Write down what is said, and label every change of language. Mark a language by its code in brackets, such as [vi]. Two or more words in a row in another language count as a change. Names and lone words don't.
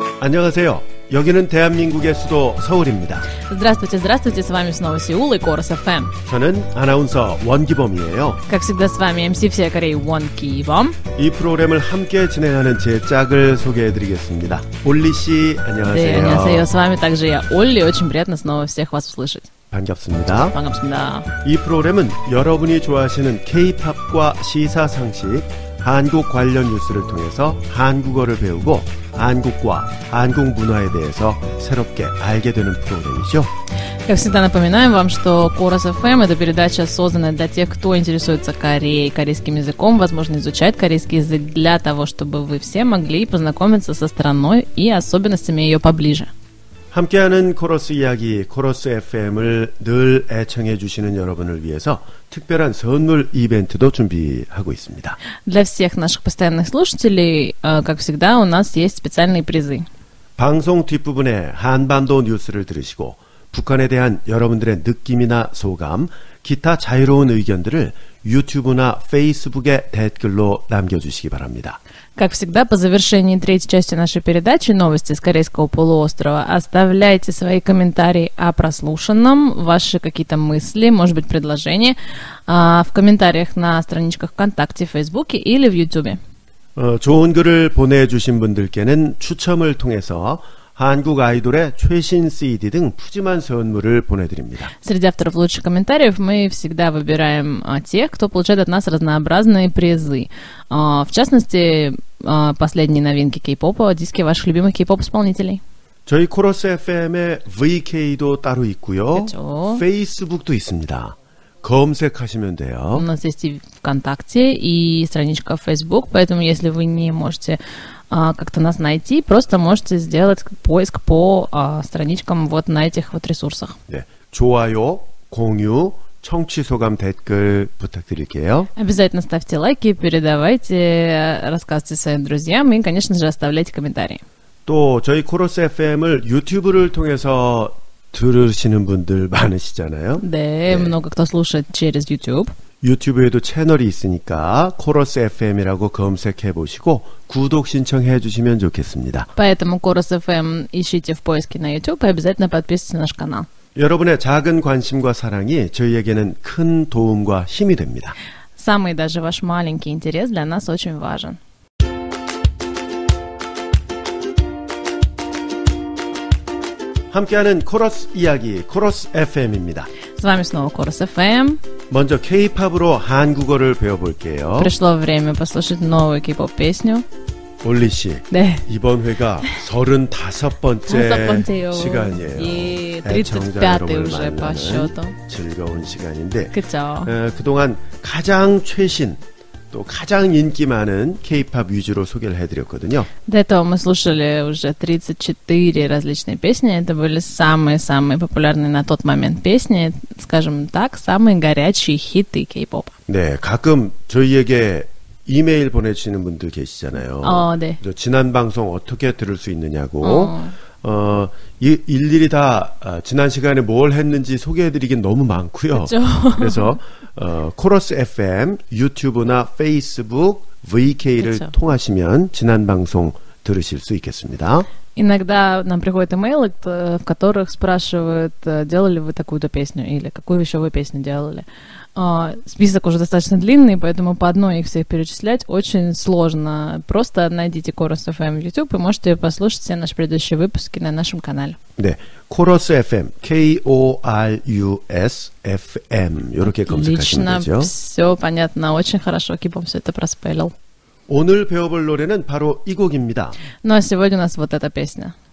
[ko] 안녕하세요. 여기는 대한민국의 수도 서울입니다. [ru] Здравствуйте, здравствуйте, с вами снова Сеул и Корос FM. [ko] 저는 아나운서 원기범이에요. [ru] Как всегда с вами MC всей Кореи Вон Кибом. [ko] 이 프로그램을 함께 진행하는 제 짝을 소개해드리겠습니다. 올리 씨, 안녕하세요. 네, 안녕하세요. [ru] С вами также я, Олли. Очень приятно снова всех вас услышать. [ko] 반갑습니다. 반갑습니다. 이 프로그램은 여러분이 좋아하시는 K-팝과 시사상식, 한국 관련 뉴스를 통해서 한국어를 배우고 한국과 한국 문화에 대해서 새롭게 알게 되는 프로그램이죠. [ru] Как всегда напоминаем вам, что Корос FM — это передача, созданная для тех, кто интересуется Кореей, корейским языком, возможно, изучает корейский язык для того, чтобы вы все могли познакомиться со страной и особенностями ее поближе. [ko] 함께하는 코러스 이야기, 코러스 FM을 늘 애청해 주시는 여러분을 위해서 특별한 선물 이벤트도 준비하고 있습니다. [ru] Для всех наших постоянных слушателей, как всегда, у нас есть специальные призы. [ko] 방송 뒷부분에 한반도 뉴스를 들으시고 북한에 대한 여러분들의 느낌이나 소감, 기타 자유로운 의견들을 유튜브나 페이스북에 댓글로 남겨주시기 바랍니다. [ru] Как всегда, по завершении третьей части нашей передачи «Новости с Корейского полуострова» оставляйте свои комментарии о прослушанном, ваши какие-то мысли, может быть, предложения в комментариях на страничках ВКонтакте, Фейсбуке или в Ютубе. [ko] 좋은 글을 보내주신 분들께는 추첨을 통해서 한국 아이돌의 최신 CD 등 푸짐한 선물을 보내드립니다. [ru] Среди авторов лучших комментариев мы всегда выбираем тех, кто получает от нас разнообразные призы. В частности, последние новинки кей-попа, диски ваших любимых кей-поп-исполнителей. [ko] 저희 코러스 FM의 VK도 따로 있고요. 그렇죠. 페이스북도 있습니다. 검색하시면 돼요. [ru] У нас есть и ВКонтакте, и страничка в Facebook, поэтому если вы не можете как-то нас найти, просто можете сделать поиск по страничкам вот на этих вот ресурсах. [ko] 네, 좋아요, 공유, 청취 소감 댓글 부탁드릴게요. [ru] Обязательно ставьте лайки, передавайте, рассказывайте своим друзьям и, конечно же, оставляйте комментарии. [ko] 또 저희 코러스 FM을 유튜브를 통해서 들으시는 분들 많으시잖아요. 네, [ru] много кто слушает через YouTube. [ko] 유튜브에도 채널이 있으니까 코러스 FM이라고 검색해 보시고 구독 신청해 주시면 좋겠습니다. [ru] Поэтому Корос FM ищите в поиске на YouTube и обязательно подписывайтесь на наш канал. [ko] 여러분의 작은 관심과 사랑이 저희에게는 큰 도움과 힘이 됩니다. [ru] Самый даже ваш маленький интерес для нас очень важен. [ko] 함께하는 코러스 이야기, 코러스 FM입니다. [ru] С вами снова Корос FM. [ko] 먼저 K-팝으로 한국어를 배워볼게요. [ru] Пришло время послушать новую кей-поп песню. [ko] 올리 씨, 네. 이번 회가 35번째 시간이에요. 예, 애청자 [ru] 35й [ko] 여러분을 [ru] уже по счету. [ko] 만나는 즐거운 시간인데 그쵸. 그동안 가장 최신 또 가장 인기 많은 K-팝 위주로 소개를 해드렸거든요. [ru] До этого мы слушали уже 34 различные песни. Это были самые-самые популярные на тот момент песни, скажем так, самые горячие хиты кей-попа. [ko] 네, 가끔 저희에게 이메일 보내주시는 분들 계시잖아요. 네. 지난 방송 어떻게 들을 수 있느냐고. 일일이 다 지난 시간에 뭘 했는지 소개해드리긴 너무 많고요. 그렇죠. 그래서 코러스 FM, 유튜브나 페이스북, VK를 그렇죠. 통하시면 지난 방송 들으실 수 있겠습니다. [ru] Иногда нам приходят имейлы, в которых спрашивают, делали вы такую-то песню или какую еще вы песню делали. Список уже достаточно длинный, поэтому по одной их всех перечислять очень сложно. Просто найдите Корос FM в YouTube и можете послушать все наши предыдущие выпуски на нашем канале. [ko] 네, 코러스 FM, KORUS FM 이렇게 검색하시면 [ru] Лично [ko] 되죠. [ru] все понятно, очень хорошо. Кипом все это проспелил. [ko] 오늘 배워볼 노래는 바로 이 곡입니다. [ru] Ну а сегодня у нас вот эта песня.